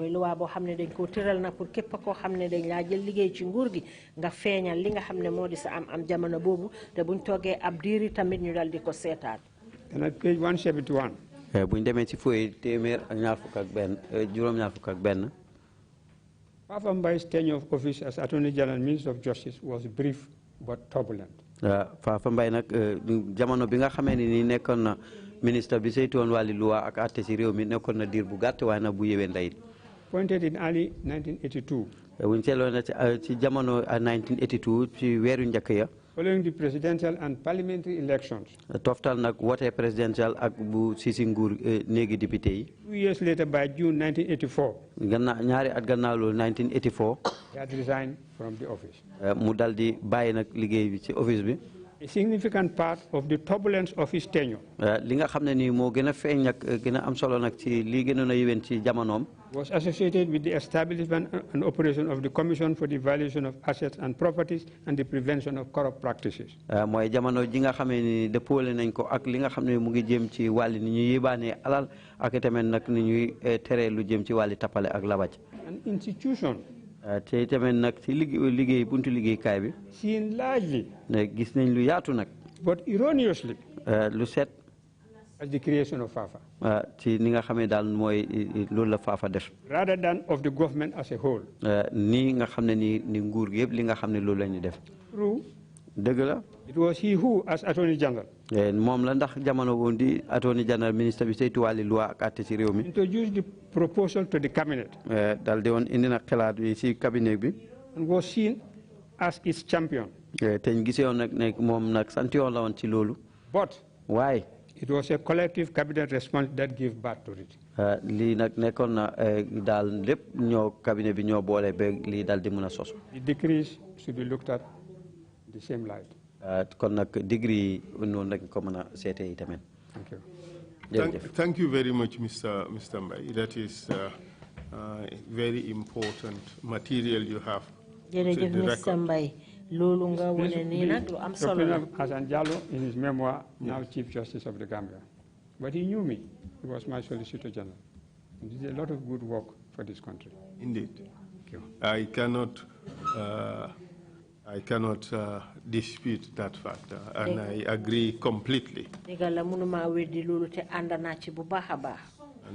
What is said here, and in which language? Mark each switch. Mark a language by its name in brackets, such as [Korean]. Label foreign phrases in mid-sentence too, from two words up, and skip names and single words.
[English] And at page 171. Fafa Mbai's tenure of office as Attorney General and Minister of Justice was brief but turbulent. [Wolof] Fafa Mbai nak jamono bi nga xamé ni nekkon na ministre bi saytu won wali loi ak atté ci réew mi nekkon na dir bu gatt way na bu yewé nday. [English] Appointed in early 1982. [Wolof] Buñ sélo na ci jamono 1982 ci wéru ñëk ya. [English] Following the presidential and parliamentary elections. [Wolof] Toftal nak wote presidential ak bu sisi nguur néegi député yi. [English] 2 years later by June 1984. [Wolof] ñaari at gannaaw loolu 1984. [English] He had resigned from the office. [Wolof] Mu daldi bàyyi nag liggéey bi ci office bi. [English] A significant part of the turbulence of his tenure. [Wolof] Li nga xam ne nii moo gën a feeñ nag gën a am solo nag ci lii gënoon a yéwén ci jamonoom. [English] Was associated with the establishment and operation of the Commission for the Evaluation of Assets and Properties and the Prevention of Corrupt Practices. [Wolof] Mooy jamono ji nga xamee ni dëppoole nañ ko ak li nga xam ne mu ngi jëm ci wàlli ni ñuy yébaanee alal ak tamit nag ni ñuy teree lu jëm ci wàlli tappale ak labaj. [English] An institution. [Wolof] te tamit nag ci liggéey buntu liggéeykaay bi. [English] Seen largely. [Wolof] Gis nañ lu yaatu nag. [English] But erroneously. [Wolof] Lu set. [English] As the creation of Fafa. [Wolof] Ci ni nga xamee daal mooy loolu la Fafa def. [English] Rather than of the government as a whole. [Wolof] Nii nga xam ne ni nguur gi yëpp li nga xam ne loolu la ñu def. [English] True. [Wolof] dëgg la. [English] It was he who, as Attorney General. [Wolof] moom la ndax jamono woon di [English] Attorney General [Wolof] ministre bi saytu wàlli loi ak àtte ci réew mi. [English] Introduced the proposal to the cabinet. [Wolof] daal di woon indi na xalaat bi ci cabinet bi. [English] And was seen as its champion. [Wolof] te ñu gisee woon nag ne moom nag sant yoon la woon ci loolu. [English] But. [Wolof] waaye. [English] It was a collective cabinet response that gave birth to it. [Wolof] lii nag nekkoon na daal lépp ñoo cabinet bi ñoo boole ba lii daal di mën a sosu. [English] The decrees should be looked at the same light. [Wolof] kon nag degree noonu lañ ko mën a seetee yi tamit. [English] Thank you. Thank you very much, Mr. Mbai. That is very important material you have. [Wolof] Jërëjëf Mr. Mbai. Loolu nga wone nii nag lu am solo la. [English] Hassan Jallow in his memoir, now Chief Justice of the Gambia. But he knew me. He was my Solicitor General. He did a lot of good work for this country. Indeed. Thank you. I cannot dispute that fact, and I agree completely.